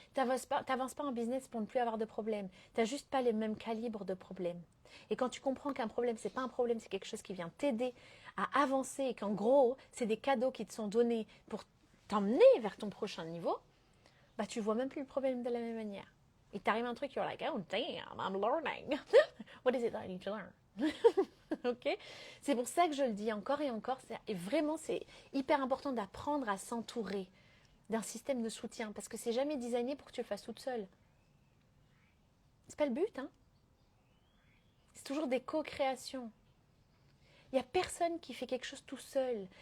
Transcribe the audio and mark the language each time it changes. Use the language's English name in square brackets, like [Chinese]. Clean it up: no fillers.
[French] T'avances pas en business pour ne plus avoir de problèmes. T'as juste pas les mêmes calibres de problèmes. Et quand tu comprends qu'un problème, c'est pas un problème, c'est quelque chose qui vient t'aider à avancer et qu'en gros, c'est des cadeaux qui te sont donnés pour t'emmener vers ton prochain niveau, bah tu vois même plus le problème de la même manière. Et t'arrives à un truc, [English] you're like, oh damn, I'm learning. What is it that I need to learn? [French] Ok, c'est pour ça que je le dis encore et encore. Et vraiment, c'est hyper important d'apprendre à s'entourer d'un système de soutien parce que c'est jamais designé pour que tu le fasses toute seule. C'est pas le but, hein. C'est toujours des co-créations. Il n'y a personne qui fait quelque chose tout seul.